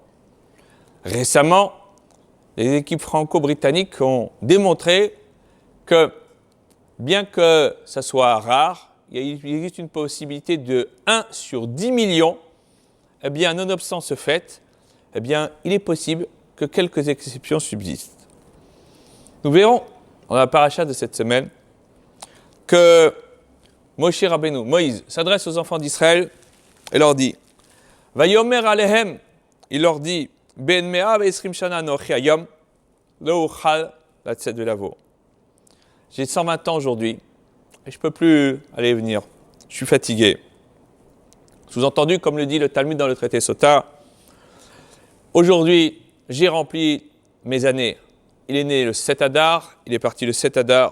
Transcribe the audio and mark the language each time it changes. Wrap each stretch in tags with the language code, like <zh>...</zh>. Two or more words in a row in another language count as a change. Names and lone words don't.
<fr>Récemment, les équipes franco-britanniques ont démontré que, bien que ça soit rare, il existe une possibilité de 1 sur 10 millions, eh bien, nonobstant ce fait, eh bien, il est possible que quelques exceptions subsistent. Nous verrons dans la paracha de cette semaine que Moshe Rabbeinu, Moïse, s'adresse aux enfants d'Israël et leur dit «</fr> <he>ויאמר אלהם</he> <fr>» il leur dit «</fr> <he>בן מאה ועשרים שנה אנכי היום לא אוכל לצאת ולבוא</he> <fr>» J'ai 120 ans aujourd'hui et je ne peux plus aller et venir. Je suis fatigué. Sous-entendu, comme le dit le Talmud dans le traité Sota, aujourd'hui, j'ai rempli mes années. Il est né le 7 Adar, il est parti le 7 Adar.</fr>